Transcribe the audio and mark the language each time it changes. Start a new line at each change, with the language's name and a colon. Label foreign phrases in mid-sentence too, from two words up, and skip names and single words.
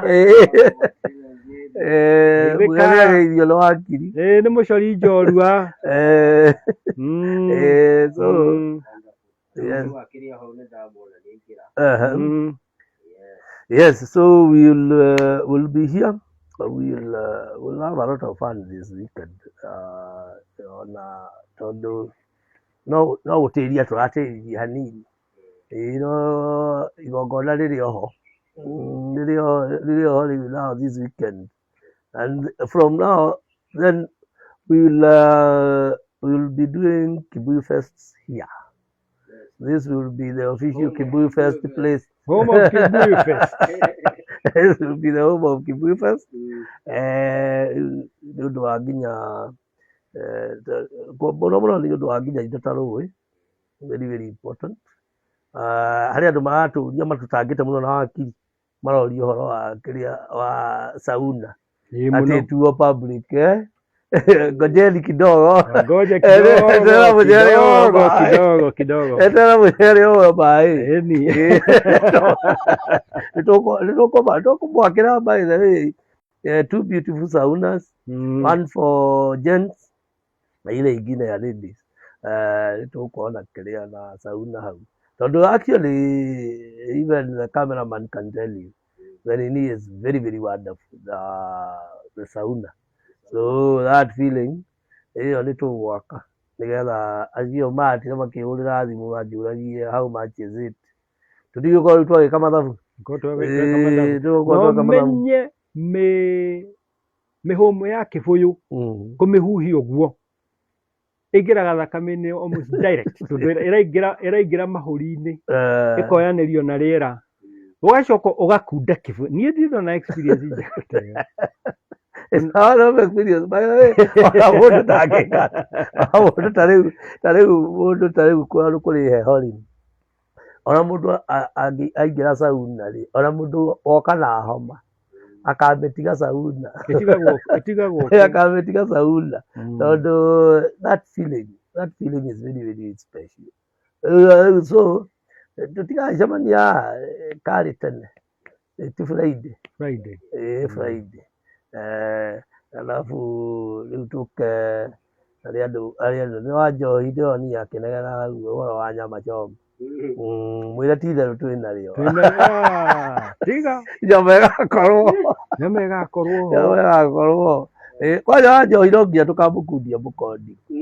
Kikuyu: irio no wakiri nĩ mũcori njorua
English: yes, so we'll be here. We'll have a lot of fun this weekend.
Kikuyu: No gũtĩria tũratĩria hanini igongona rĩrĩ oho
English: now this weekend, and from now then we'll be doing Kibuyu Fest here. This will be the official Kibuyu Fest place. Home of Kibuyu Fest. This will be the home of Kibuyu Fest.
Kikuyu: Nĩ ũndũ wa nginya mũno nĩ ũndũ wa nginya indo ta rũĩ,
English: very very important.
Kikuyu: Harĩ andũ maratũria matũtangĩte mũno na wakiri maroria ũhoro wa wa sauna atĩ tuo public
Swahili: ngojeni kidogo
Kikuyu: etera mũcere ũyũ maĩ nĩtũkũmwakĩra
English: by the way two beautiful saunas, one for gents
Swahili: na ile ingine ya
Kikuyu: ladies. Nĩtũkuona kĩrĩa na sauna hau tondũ
English: actually even the cameraman can tell you that it is very very wonderful, the sauna.
Kikuyu: So
English: that feeling
Kikuyu: ĩyo nĩtũgwaka nĩgetha acio matire makĩhũrĩra thimũ manjũragie
English: how much is it,
Kikuyu: tũtigũkorwo twagĩka mathabu menye mĩhũmũ ya kĩbũyũ kũmĩhuhia ũguo ĩingĩraga thakame-inĩ
English: almost direct
Kikuyu: tondũ ĩraingĩra mahũri-inĩ ĩkoyanĩrio na rĩera ũgacoka ũgakunda kĩbũyũ. Niĩ ndirĩ na experience njega
English: it's all of experience by the way.
Kikuyu: Mũndũ ndangĩka mũndũ ta rĩu kũrĩ heho-rĩ, ona mũndũ aingĩra sauna rĩ, ona mũndũ woka na homa akamĩtiga sauna akamĩtiga sauna tondũ
English: that feeling is very very special.
Kikuyu: So tũtigacemania karĩ tene ti Friday Friday alafu rĩu tũke arĩa andũ nĩ wa njohi ndĩronia akĩnegena hau ũhoro wa
Swahili: nyama choma
Kikuyu: mwĩre ti itherũ twĩ narĩo nyama ĩgakorwo kwanja wa njohi no nginya tũkamũkundia mũkondi.